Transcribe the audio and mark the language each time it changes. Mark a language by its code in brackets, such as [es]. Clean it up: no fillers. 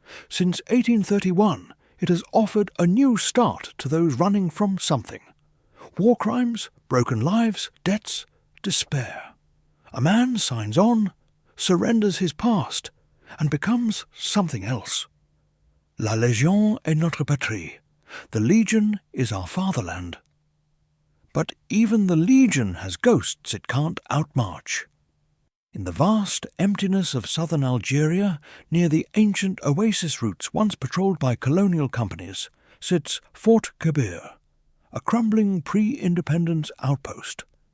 [en] Since 1831, it has offered a new start to those running from something. War crimes, broken lives, debts, despair. A man signs on, surrenders his past, and becomes something else. [fr] La Légion est notre patrie. [en] The Legion is our fatherland. But even the Legion has ghosts it can't outmarch. In the vast emptiness of southern Algeria, near the ancient oasis routes once patrolled by colonial companies, sits Fort Kébir, a crumbling pre-independence outpost.